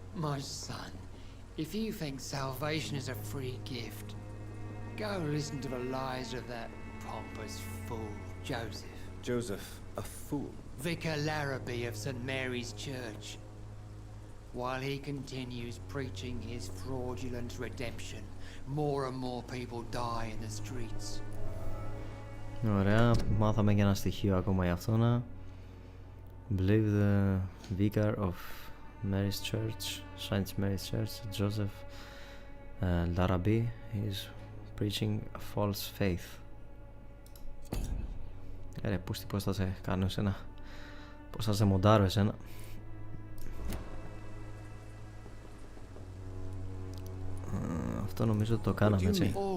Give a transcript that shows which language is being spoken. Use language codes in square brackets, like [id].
[en] My son, if you think salvation is a free gift, go listen to the lies of that pompous fool, Joseph. Joseph, a fool? Vicar Larrabee of St. Mary's Church. While he continues preaching his fraudulent redemption, more and more people die in the streets. [el] Ωραία, μάθαμε και ένα στοιχείο ακόμα για αυτό να. [en] Believe the vicar of Mary's Church, Saint Mary's Church, Joseph Larrabee, is preaching a false faith. [el] Ρε πούστη, πώς θα σε κάνω εσένα, πώς θα σε μοντάρω εσένα. Αυτό νομίζω ότι το κάναμε έτσι.